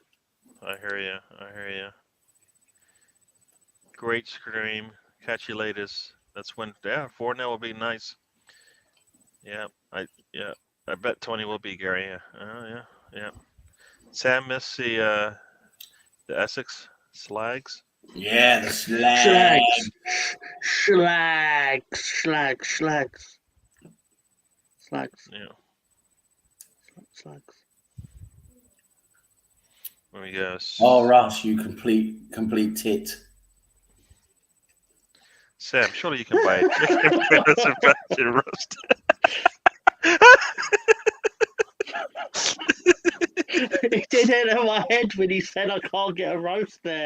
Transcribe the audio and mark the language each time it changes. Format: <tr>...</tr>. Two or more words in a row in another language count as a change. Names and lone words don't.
<en>I hear you. Great stream. Catch you latest. That's when 4-0 will be nice. Yeah, I bet 20 will be Gary. Yeah. Sam missed the Essex Slags. Yeah, the Slags. Slags. Yeah. Slags. Let me go. Oh, Russ, you complete tit. Sam, surely you can buy a chicken for Sebastian roast. It did enter my head when he said I can't get a roast there.</en>